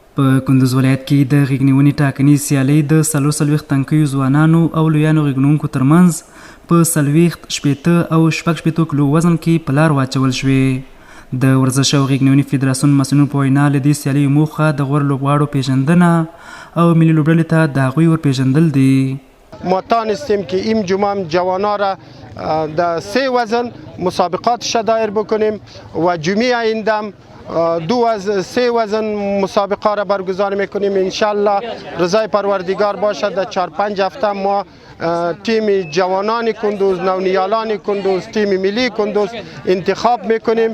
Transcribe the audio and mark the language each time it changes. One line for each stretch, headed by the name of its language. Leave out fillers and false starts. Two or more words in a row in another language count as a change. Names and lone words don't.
Pashto: په کندوز ولایت کې د غېږ نیونې ټاکنیز سیالۍ د 40 تنکیو ځوانانو او لویانو غېږ نیونکو ترمنځ په 40 شپېته او شپږ شپېتو کیلو وزن کې په لار واچول شوې. د ورزش او غېږ نیونې فدراسیون مسؤلینو په وینا له دې سیالیو موخه د غوره لوبغاړو پیژندنه او ملي لوبډلې ته د هغوی ورپیژندل دي.
Persian: ما تانستیم که این جمعه جوانان را در 3 وزن مسابقات دایر بکنیم و جمعه آینده 2-3 وزن مسابقه را برگزار میکنیم. انشالله رضای پروردگار باشد در 4-5 هفته ما تیم جوانان کندوز، نونیالان کندوز، تیم ملی کندوز انتخاب میکنیم.